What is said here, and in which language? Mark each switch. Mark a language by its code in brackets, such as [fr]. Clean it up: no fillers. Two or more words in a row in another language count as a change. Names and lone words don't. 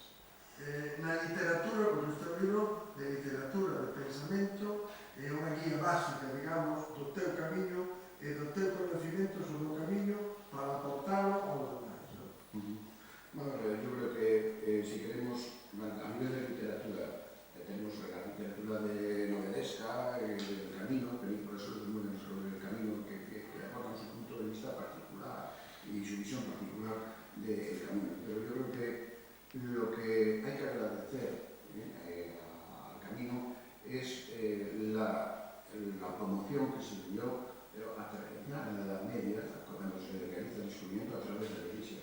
[gl] Na literatura, porque este é un libro de literatura, de pensamento, é unha guía básica, digamos, do teu camiño e do teu conocimiento sobre o camiño para aportalo aos demais. [es] Bueno, yo creo que si queremos, a nivel de literatura, tenemos la literatura de novelesca, del camino, películas sobre el camino que aportan su punto de vista particular y su visión particular del camino. Pero yo creo que lo que hay que agradecer al camino es la promoción que se dio ya en la Edad Media, cuando se realiza el descubrimiento a través de la Iglesia.